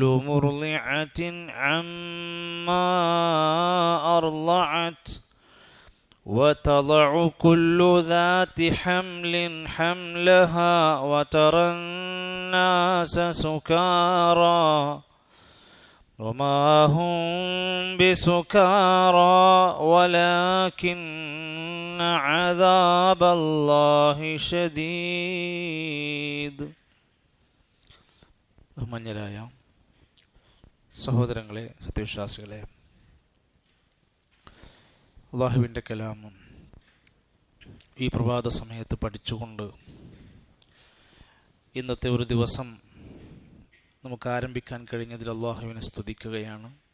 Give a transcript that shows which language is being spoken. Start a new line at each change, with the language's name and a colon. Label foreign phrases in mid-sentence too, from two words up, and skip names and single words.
Arabic: مرضعة عما أرضعت وتضع كل ذات حمل حملها وترى الناس سكارى وما هم بسكارى ولكن عذاب الله شديد.
Malayalam: ബഹുമാന്യരായ സഹോദരങ്ങളെ, സത്യവിശ്വാസികളെ, അല്ലാഹുവിൻ്റെ കലാമും ഈ പ്രഭാത സമയത്ത് പഠിച്ചുകൊണ്ട് ഇന്നത്തെ ഒരു ദിവസം നമുക്ക് ആരംഭിക്കാൻ കഴിഞ്ഞതിൽ അല്ലാഹുവിനെ സ്തുതിക്കുകയാണ്.